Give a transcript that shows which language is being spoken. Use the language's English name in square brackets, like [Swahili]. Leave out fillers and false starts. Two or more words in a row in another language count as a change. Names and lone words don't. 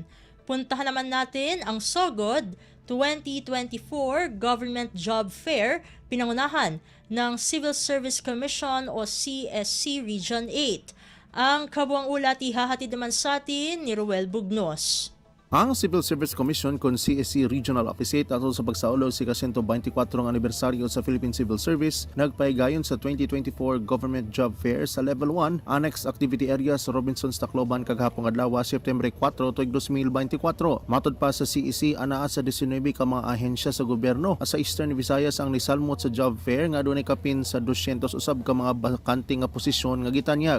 [Filipino] Puntahan naman natin ang SOGOD 2024 Government Job Fair, pinangunahan ng Civil Service Commission o CSC Region 8. Ang kabuang ulat ihahatid naman sa atin ni Ruel Bugnos. [Cebuano] Ang Civil Service Commission kung CSC Regional Office 8 atol sa pagsaulaw sa 124 anibersaryo sa Philippine Civil Service nagpahigayon sa 2024 Government Job Fair sa Level 1 Annex Activity Area sa Robinsons, Tacloban kagahapon adlaw September 4 tuig 2024. Matod pa sa CEC anaa sa 19 ka mga ahensya sa gobyerno sa Eastern Visayas ang nisalmot sa job fair nga adunay kapin sa 200 usab ka mga bakante nga posisyon nga gitanyag.